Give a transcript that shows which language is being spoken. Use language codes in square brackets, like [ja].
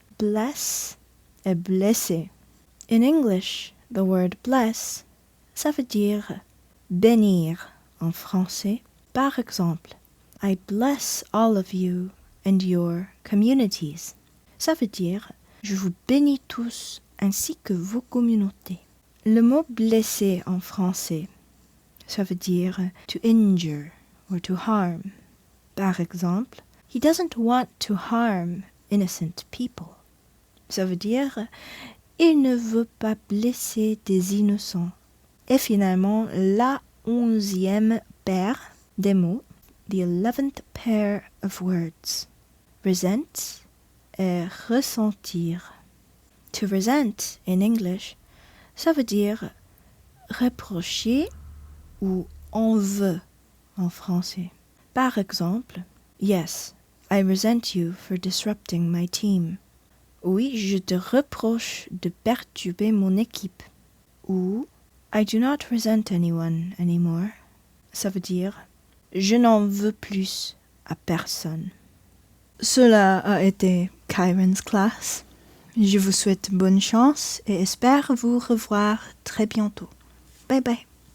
[fr] Bless et blesser. [en] In English, the word bless, [fr] ça veut dire bénir en français. Par exemple, [en] I bless all of you and your communities. [fr] Ça veut dire je vous bénis tous ainsi que vos communautés. Le mot blesser en français, ça veut dire [en] to injure or to harm. [fr] Par exemple, [en] he doesn't want to harm innocent people. [fr] Ça veut dire il ne veut pas blesser des innocents. Et finalement, la 11e paire des mots, [en] the 11th pair of words, [fr] resent et ressentir. [en] To resent in English, [fr] ça veut dire reprocher ou en veut en français. Par exemple, [en] yes, I resent you for disrupting my team. [fr] Oui, je te reproche de perturber mon équipe. Ou [en] I do not resent anyone anymore. [fr] Ça veut dire je n'en veux plus à personne. Cela a été Kyron's class. Je vous souhaite bonne chance et espère vous revoir très bientôt. Bye bye.